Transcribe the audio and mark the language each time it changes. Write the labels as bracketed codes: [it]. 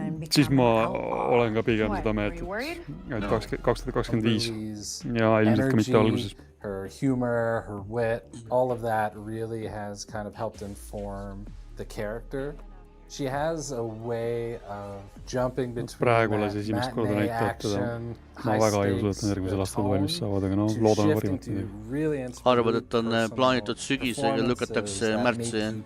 [et] Siis ma olen ka pigem seda meelt, et 2025 ja ilmselt ka mitte alguses. [en] Her humor, her wit, all of that really has kind of helped inform the character. She has a way of jumping between matinee action, [et] ma väga ei usu, et järgmisel aastal valmis saavad, aga loodame parimat. Arvad, et on plaanitud sügisega lükatakse märtsi.